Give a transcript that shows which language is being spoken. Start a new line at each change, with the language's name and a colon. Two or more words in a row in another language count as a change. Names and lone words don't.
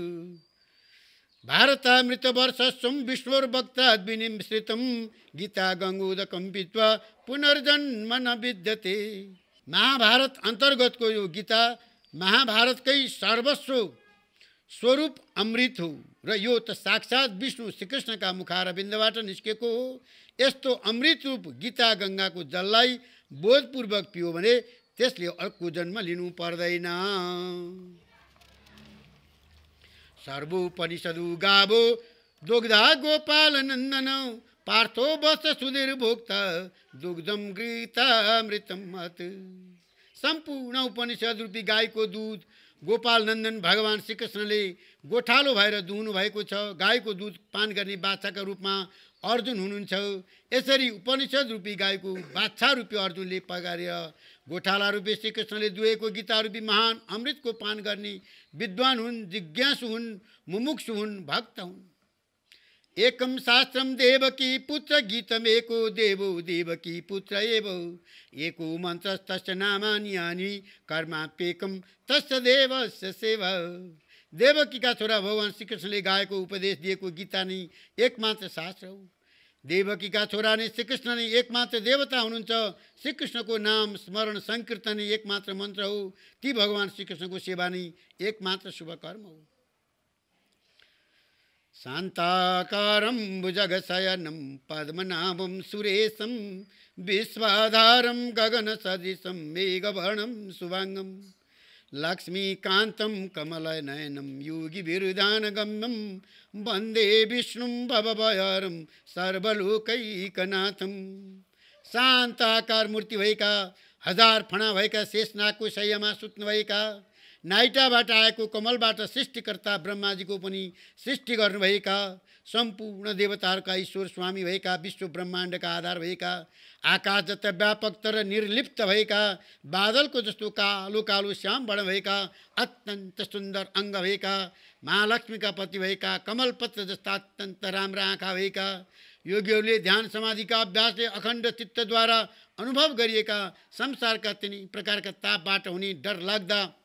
Sanskrit: भारतामृत वर्षस्वं विष्णोर्भक्ताद्विनिश्रितं गीता गंगोदकं पीत्वा पुनर्जन्म न विद्यते।
Nepali: महाभारत अन्तर्गतको यो गीता महाभारतकै सर्वस्व स्वरूप अमृत हो र यो त साक्षात विष्णु श्रीकृष्णका मुखारविन्दबाट निस्केको हो। यस्तो अमृत रूप गीता गंगाको जललाई बोधपूर्वक पियो भने त्यसले अर्को जन्म लिनु पर्दैन।
Sanskrit: सर्वोपनिषदु गावो दुग्धा गोपाल नन्दन पार्थो वत्स सुधीर भोक्ता दुग्धम गीतामृतम मत।
Nepali: सम्पूर्ण उपनिषद रूपी गाईको दूध गोपाल नन्दन भगवान श्रीकृष्णले गोठालो भएर दुहुनु भएको छ। गाईको दुध पान गर्ने बाछाका रूपमा अर्जुन हुनुहुन्छ। यसरी उपनिषद रूपी गाईको बाछा रूपी अर्जुनले पगारेर गोठाला रूपी श्रीकृष्णले दुहेको गीता रूपी महान अमृतको पान गर्ने विद्वान हुन्, जिज्ञासु हुन्, मुमुक्षु हुन्, भक्त हुन्।
Sanskrit: एकम शास्त्रम देवकी पुत्र गीतम एको देवो देवकी पुत्र एव एको मन्त्र तस्य नामानि यानि कर्माप्येकम तस्य देवस्य सेवा।
Nepali: देवकीका छोरा भगवान श्रीकृष्णले गाएको उपदेश दिएको गीता नै एकमात्र शास्त्र हो। देवकीका छोरा नै श्रीकृष्ण नै एकमात्र देवता हुनुहुन्छ। श्रीकृष्णको नाम स्मरण संकीर्तन नै एकमात्र मन्त्र हो। ती भगवान श्रीकृष्णको सेवा नै एकमात्र शुभ कर्म हो।
Sanskrit: शान्ताकारं भुजगशयनं पद्मनाभं सुरेशं विश्वाधारं गगनसदृशं मेघवर्णं शुभाङ्गं लक्ष्मीकान्तं कमलनयनं योगिविरुधानगम्यं वन्दे विष्णुं भवभयहरं सर्वलोकैकनाथं।
Nepali: शान्ताकार मूर्ति भएका, हजार फणा भएका शेषनागको शय्यामा सुत्नुभएका, नाइटाबाट आएको कमलबाट सृष्टिकर्ता ब्रह्माजीको पनि सृष्टि गर्नुभएका, सम्पूर्ण देवताहरूका ईश्वर स्वामी भएका, विश्व ब्रह्माण्डका आधार भएका, आकाश जता व्यापक तर निर्लिप्त भएका, बादलको जस्तो कालो कालो श्याम वर्ण भएका, अत्यन्त सुन्दर अङ्ग भएका, महालक्ष्मीका पति भएका, कमलपत्र जस्ता अत्यन्त राम्रा आँखा भएका, योगीहरूले ध्यान समाधिका अभ्यासले अखण्ड चित्तद्वारा अनुभव गरिएका संसारका तिनी प्रकारका तापबाट हुने डरलाग्दा